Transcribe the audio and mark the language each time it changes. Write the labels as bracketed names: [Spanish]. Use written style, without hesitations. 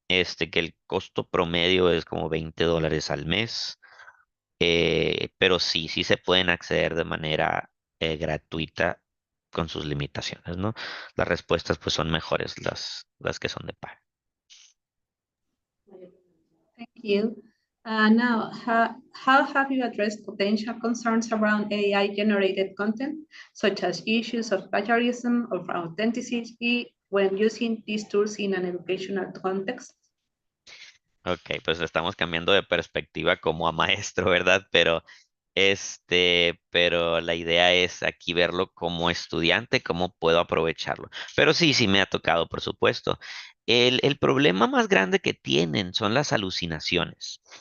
[Spanish] Que el costo promedio es como $20 al mes. Pero sí se pueden acceder de manera gratuita con sus limitaciones, ¿no? Las respuestas pues son mejores las que son de pago. [English] Thank you. Now, how have you addressed potential concerns around AI-generated content, such as issues of plagiarism or authenticity when using these tools in an educational context? [Spanish] Ok, pues estamos cambiando de perspectiva como a maestro, ¿verdad? Pero la idea es aquí verlo como estudiante, cómo puedo aprovecharlo. Pero sí me ha tocado, por supuesto. El problema más grande que tienen son las alucinaciones.